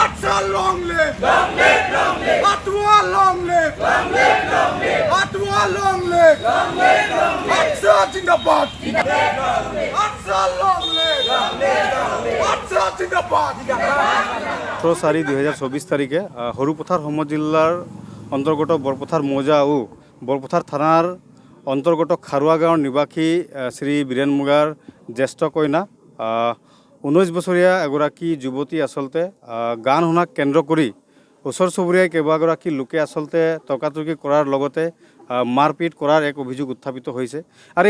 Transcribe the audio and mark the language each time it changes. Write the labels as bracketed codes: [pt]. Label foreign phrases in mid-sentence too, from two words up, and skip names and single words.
[en] long live! Long live, long live! Atwa long live! Long live, long live! Atwa long live! Long live, long live! Atsa Jindabad! Atsa long live! Long live, long live! Atsa Jindabad! [as] 18/4/2024 তারিখে হরুপথার হোমত জিলার অন্তর্গত বৰপথাৰ মৌজা ও বৰপথাৰ থানার অন্তর্গত খাৰুৱা গাঁৱৰ নিবাসী শ্রী বীৰেণ মুগাৰ জ্যেষ্ঠ কন্যা 19 বছৰীয়া এগৰাকী যুৱতী আসলতে গান শুনাক কেন্দ্ৰ কৰি ওচৰ চুবুৰীয়া কেইবাগৰাকী লোকে আসলতে তৰ্কাতৰ্কি কৰাৰ লগতে মাৰপিট কৰাৰ এক অভিযোগ উত্থাপিত হৈছে আৰু